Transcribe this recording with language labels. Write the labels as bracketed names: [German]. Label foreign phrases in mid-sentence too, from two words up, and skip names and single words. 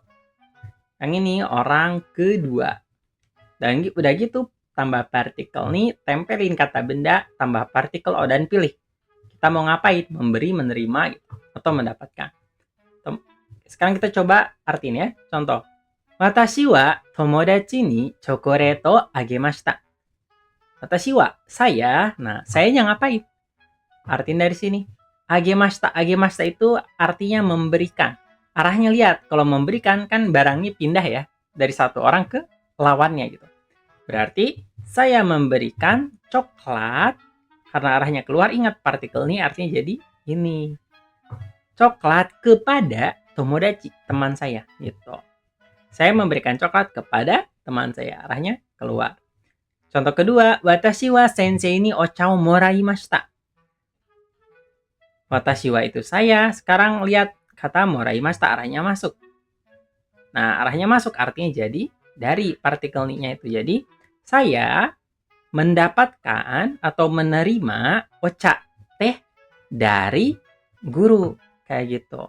[Indonesian] Yang ini orang kedua. Dan udah gitu tambah partikel nih, tempelin kata benda, tambah partikel o dan pilih. Kita mau ngapain? Memberi, menerima gitu, atau mendapatkan. Sekarang kita coba artiin ya. Contoh. [Japanese] 私は友達にチョコレートをあげました. 私は, [Indonesian] saya. Nah, sayanya ngapain? Artiin dari sini. Agemashita. Agemashita itu artinya memberikan. Arahnya lihat, kalau memberikan kan barangnya pindah ya. Dari satu orang ke lawannya gitu. Berarti saya memberikan coklat. Karena arahnya keluar, ingat partikel ini artinya jadi ini. Coklat kepada tomodachi, teman saya gitu. Saya memberikan coklat kepada teman saya, arahnya keluar. Contoh kedua, [Japanese] 私は先生にお茶をもらいました. 私は [Indonesian] itu saya, sekarang lihat kata moraimashita, arahnya masuk. Nah, arahnya masuk artinya jadi dari partikel ni-nya itu. Jadi, saya mendapatkan atau menerima ocha, teh dari guru kayak gitu.